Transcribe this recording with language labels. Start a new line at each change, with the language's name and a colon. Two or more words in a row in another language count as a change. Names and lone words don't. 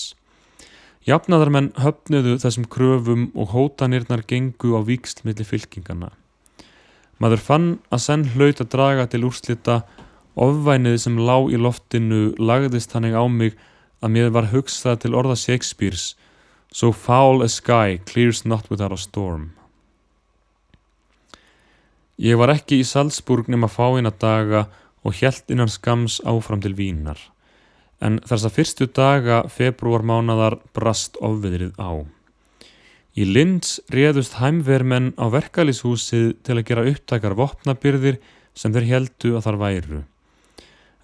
Icelandic: Jafnaðarmenn höfnuðu þessum kröfum og hótanirnar gengu á víxl milli fylkinganna. Maður fann að senn hlaut að draga til úrslita, ofvænið sem lá í loftinu lagðist þannig á mig að mér var hugsað til orða Shakespeares,
English: so foul a sky clears not without a storm.
Icelandic: Ég var ekki í Salzburg nema fáeina daga og hélt innan skams áfram til Vínar. En þessa fyrstu daga febrúarmánaðar brast ofviðrið á. Í Linz réðust Heimwehrmenn á verkalýðshúsið til að gera upptækar vopnabirgðir sem þeir héldu að þar væru.